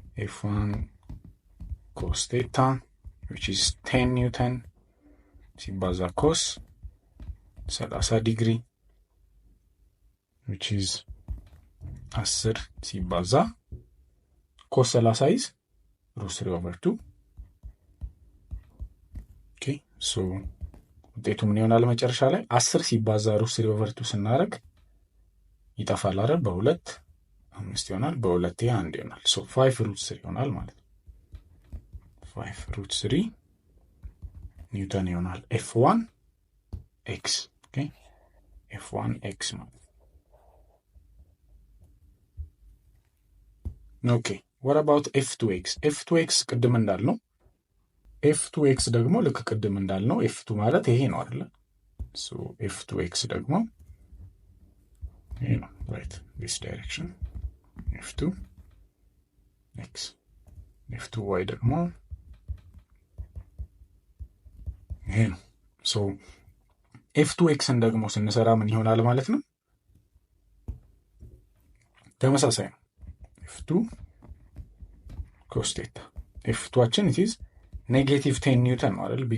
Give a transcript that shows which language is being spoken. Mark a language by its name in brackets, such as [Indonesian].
[English] F1 cos theta, which is 10 Newton ሲባዛ cos 30 ዲግሪ, which is 10 ሲባዛ cos 30 is √3/2. [Amharic] Okay, so ውጤቱ ምን ይሆናል መጨረሻ ላይ? 10 ሲባዛ √3/2 ስናደርግ ይጠፋል አይደል? በ2 5 ይሆናል፣ በ2 1 ይሆናል። So 5√3 ይሆናል ማለት ነው። 5√3 ኒውተን ይሆናል F1x. [English] Okay, F1x [Amharic] ማለት ነው። [English] Okay, what about F2x? [Amharic] F2x ቅድም እንዳልነው F2x ደግሞ ልክ ቅድም እንዳልነው F2 ማለት ይሄ ነው አይደል? So F2x ደግሞ ይሄ ነው, right? [English] This direction F2x. [Amharic] F2y ደግሞ ይሄ ነው. So F2xን ደግሞ ስንሰራ ምን ይሆናል ማለት ነው? ተመሳሳይ ነው። F2 cos theta F2አችን [English] it is negative [Amharic] 10 ኒውተን ነው አይደል?